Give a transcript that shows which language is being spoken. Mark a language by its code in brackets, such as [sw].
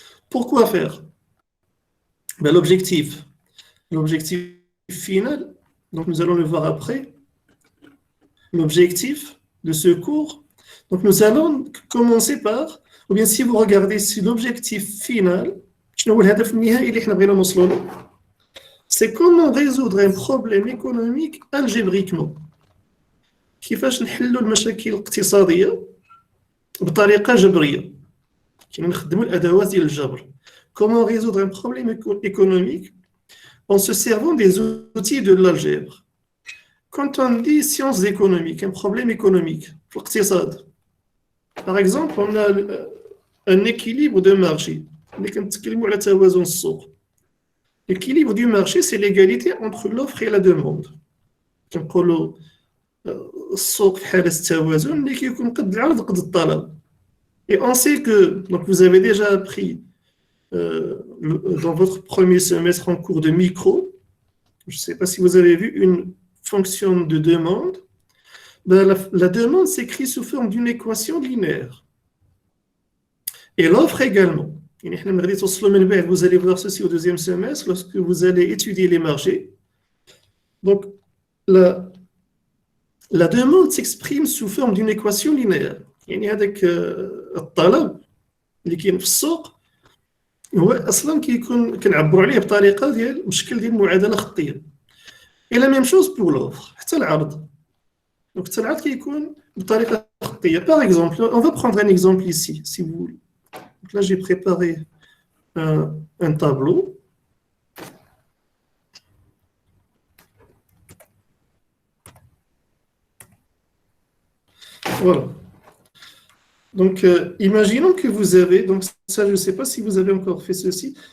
[fr] Pourquoi faire? Ben, l'objectif final, donc nous allons le voir après, l'objectif de ce cours. Donc nous allons commencer par, ou bien si vous regardez si l'objectif final, c'est comment résoudre un problème économique algébriquement. [ar] كيفاش نحلوا المشاكل الاقتصادية بطريقة جبرية. كنا نخدموا الأدوات ديال الجبر. [fr] Comment résoudre un problème économique en se servant des outils de l'algèbre. Quand on dit sciences économiques, un problème économique, الاقتصاد. Par exemple, on a un équilibre de marché. [ar] نتكلموا على توازن السوق. [fr] L'équilibre du marché, c'est l'égalité entre l'offre et la demande. [ar] كنقولوا السوق في حالة التوازن اللي كيكون قد العرض قد الطلب. [fr] Et on sait que, donc vous avez déjà appris dans votre premier semestre en cours de micro, je ne sais pas si vous avez vu une fonction de demande. Ben, la demande s'écrit sous forme d'une équation linéaire. Et l'offre également. Vous allez voir ceci au deuxième semestre lorsque vous allez étudier les marchés. Donc, la demande s'exprime sous forme d'une équation linéaire. [ar] يعني هذاك الطلب اللي كاين في السوق هو اصلا كنعبروا عليه بطريقه ديال بشكل ديال معادله خطيه. [fr] Et la même chose pour l'offre, [ar] حتى العرض. Donc, حتى العرض كيكون بطريقه خطيه. [fr] Par exemple, on va prendre un exemple ici, si vous voulez. Donc là, j'ai préparé un tableau. Voilà. Donc, imaginons que vous avez, donc ça, je ne sais pas si vous avez encore fait ceci.